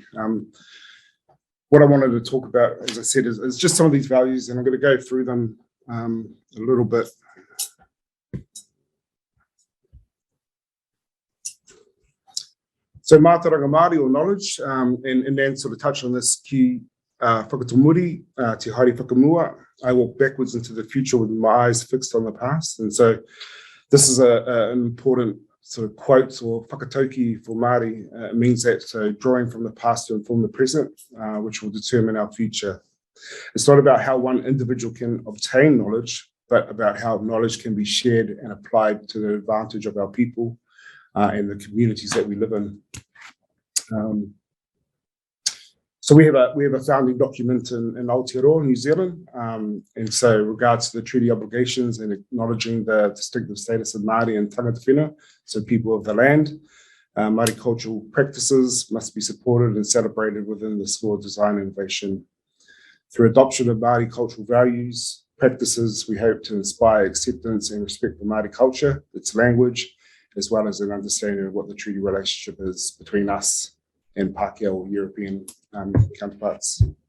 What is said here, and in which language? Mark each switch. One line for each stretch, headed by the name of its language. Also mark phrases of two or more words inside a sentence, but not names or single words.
English: What I wanted to talk about, as I said, is just some of these values, and I'm going to go through them a little bit. So
Māori: matāuranga Māori,
English: or knowledge, and then sort of touch on this key
Māori: whakatamuri, te haere whakamua.
English: I walk backwards into the future with my eyes fixed on the past. And so this is an important sort of quote or whakatauki for Māori. It means that so drawing from the past to inform the present, which will determine our future. It's not about how one individual can obtain knowledge, but about how knowledge can be shared and applied to the advantage of our people and the communities that we live in. So we have a founding document in Aotearoa, New Zealand, and so regards to the treaty obligations and acknowledging the distinctive status of Māori and
Māori: tangata whenua,
English: so people of the land. Māori cultural practices must be supported and celebrated within the school of design innovation. Through adoption of Māori cultural values, practices, we hope to inspire acceptance and respect for Māori culture, its language, as well as an understanding of what the treaty relationship is between us and Pākehā or European counterparts.